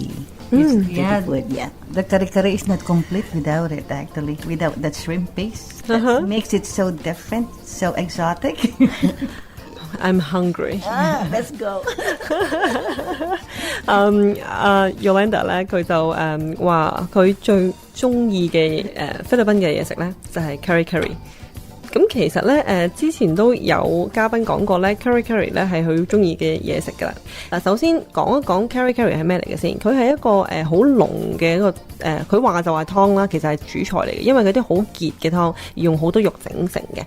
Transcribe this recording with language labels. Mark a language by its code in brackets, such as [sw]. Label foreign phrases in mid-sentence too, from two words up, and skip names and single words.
[en] Yeah, food. Yeah. the kare-kare is not complete without it, actually. Without that shrimp paste. That makes it so different, so exotic. I'm hungry. Let's go. [yue] Yolanda 咧，佢就話佢最中意嘅菲律賓嘅嘢食咧，就係 curry curry。咁其實咧之前都有嘉賓講過咧 curry curry 咧係佢中意嘅嘢食㗎啦。嗱，首先講一講 curry curry 係咩嚟嘅先。佢係一個好濃嘅一個佢話就話湯啦，其實係主菜嚟嘅，因為嗰啲好結嘅湯，用好多肉整成嘅。